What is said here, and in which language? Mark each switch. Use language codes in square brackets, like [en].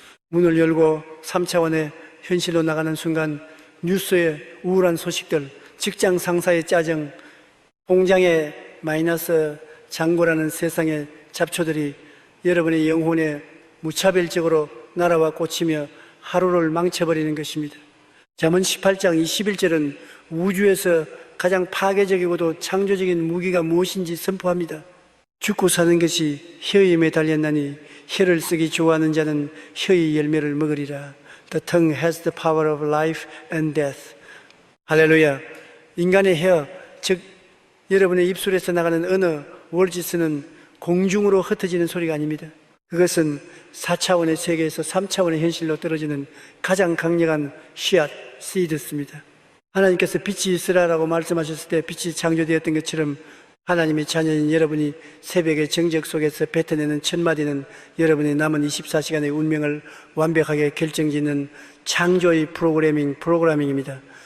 [ko] 문을 열고 3차원의 현실로 나가는 순간 뉴스의 우울한 소식들, 직장 상사의 짜증, 공장의 마이너스 장고라는 세상의 잡초들이 여러분의 영혼에 무차별적으로 날아와 꽂히며 하루를 망쳐버리는 것입니다. 잠언 18장 21절은 우주에서 가장 파괴적이고도 창조적인 무기가 무엇인지 선포합니다. 죽고 사는 것이 혀에 매달렸나니 혀를 쓰기 좋아하는 자는 혀의 열매를 먹으리라. [en] The tongue has the power of life and death. [ko] 할렐루야. 인간의 혀, 즉 여러분의 입술에서 나가는 언어, 월지스는 공중으로 흩어지는 소리가 아닙니다. 그것은 4차원의 세계에서 3차원의 현실로 떨어지는 가장 강력한 씨앗, 씨드스입니다. 하나님께서 빛이 있으라라고 말씀하셨을 때 빛이 창조되었던 것처럼 하나님의 자녀인 여러분이 새벽의 정적 속에서 뱉어내는 첫 마디는 여러분의 남은 24시간의 운명을 완벽하게 결정짓는 창조의 프로그래밍입니다.